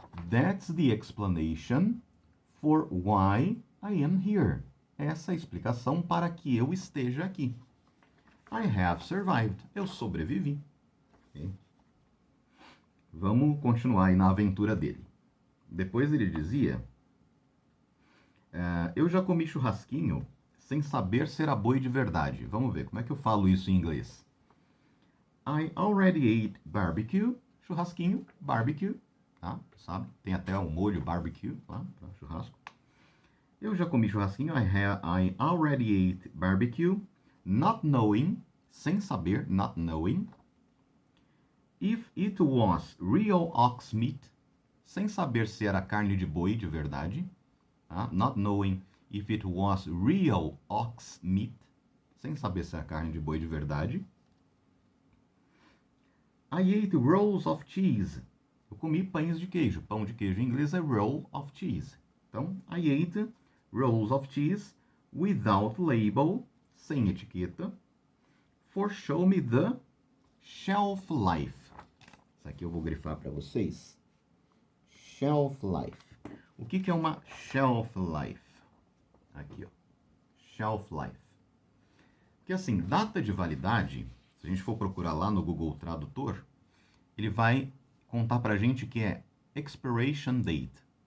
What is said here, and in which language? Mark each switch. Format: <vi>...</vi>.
<en>That's the explanation for why I am here.</en> <pt>Essa é a explicação para que eu esteja aqui.</pt> <en>I have survived.</en> <pt>Eu sobrevivi. Okay? Vamos continuar aí na aventura dele. Depois ele dizia... eu já comi churrasquinho sem saber se era boi de verdade. Vamos ver, como é que eu falo isso em inglês?</pt> <en>I already ate barbecue. Churrasquinho, barbecue.</en> <pt>Tá? Sabe? Tem até um molho barbecue lá para churrasco. Eu já comi churrasquinho.</pt> <en>I already ate barbecue. Not knowing,</en> <pt>sem saber,</pt> <en>not knowing. If it was real ox meat,</en> <pt>sem saber se era carne de boi de verdade. Tá?</pt> <en>Not knowing if it was real ox meat,</en> <pt>sem saber se era carne de boi de verdade.</pt> <en>I ate rolls of cheese.</en> <pt>Eu comi pães de queijo. Pão de queijo em inglês é roll of cheese.</pt> <en>Então, I ate rolls of cheese without label,</en> <pt>sem etiqueta,</pt> <en>for show me the shelf life.</en> <pt>Isso aqui eu vou grifar para vocês. Shelf life. O que é uma shelf life? Aqui, ó. Shelf life. Porque assim, data de validade, se a gente for procurar lá no Google Tradutor, ele vai contar pra gente que é expiration date.</pt>